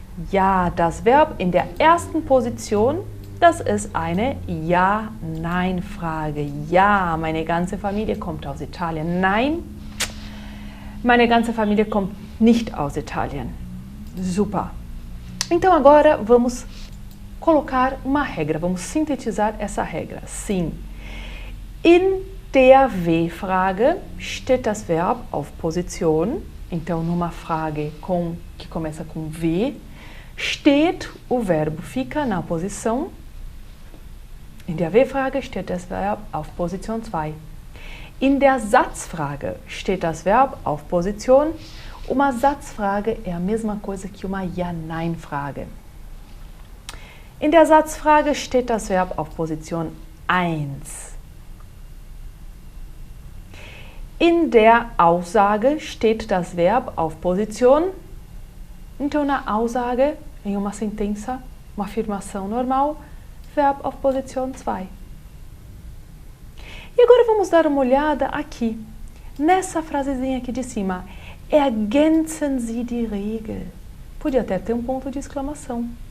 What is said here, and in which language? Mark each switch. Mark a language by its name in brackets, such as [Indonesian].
[German] Ja, das Verb in der ersten Position, das ist eine Ja-Nein-Frage. Ja, meine ganze Familie kommt aus Italien. Nein, meine ganze família kommt nicht aus Italien. Super. [Portuguese] Então agora vamos colocar uma regra, vamos sintetizar essa regra. [German] Sim, in der W-Frage steht das Verb auf Position. [Portuguese] Então, numa frage que começa com W, steht, o verbo fica na posição. [German] In der W-Frage steht das Verb auf Position 2. In der Satzfrage steht das Verb auf Position. [Portuguese] Uma Satzfrage é a mesma coisa que uma Ja-Nein-Frage. [German] In der Satzfrage steht das Verb auf Position 1. In der Aussage steht das Verb auf Position. [Portuguese] Então, na aussage, em uma sentença, uma afirmação normal, [German] verb auf Position 2. [Portuguese] E agora vamos dar uma olhada aqui, nessa frasezinha aqui de cima. [German] Ergänzen Sie die Regel. [Portuguese] Podia até ter um ponto de exclamação.